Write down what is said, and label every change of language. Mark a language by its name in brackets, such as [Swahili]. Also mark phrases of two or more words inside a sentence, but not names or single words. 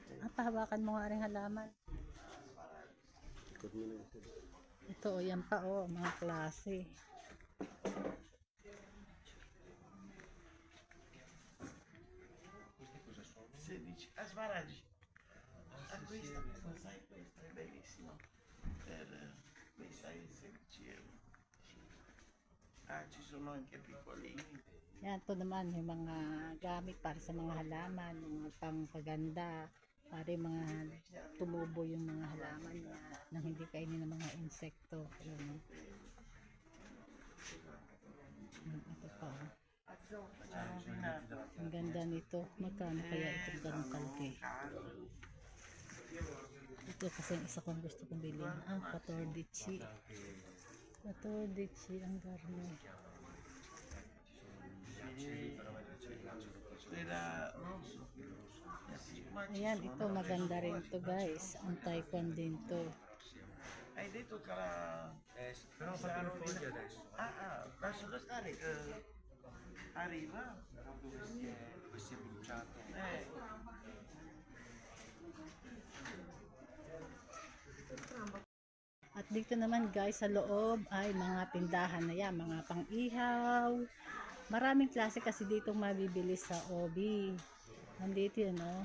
[Filipino] Pahawakan mo nga rin halaman. Ikot mo na ito. Ito, o yan pa, o, mga klase. [Italian] Smaragdi. Questa sai, questa è bellissima. Questa è 16 euro. Ah, ci sono anche piccolini. [Filipino] Yan, ito naman yung mga gamit para sa mga halaman, mga pangpaganda, para yung mga tumubo yung mga halaman niya nang hindi kainin ng mga insekto. Yun. Ito pa. Ang ganda nito. Magkano kaya itong ganun kalaki? Ito kasi yung isa kong gusto kong bilhin. 14 ang garno. Ayan, ito maganda rin to guys. Anti-con din to. [Italian] Hai detto che la... Però ho fatto le foglie adesso. lascia stare che arriva. Questo è bruciato. [Filipino] At dito naman guys sa loob ay mga tindahan na yan, mga pang-ihaw. Maraming klase kasi ditong mabibili sa OB. Nandito yun, no?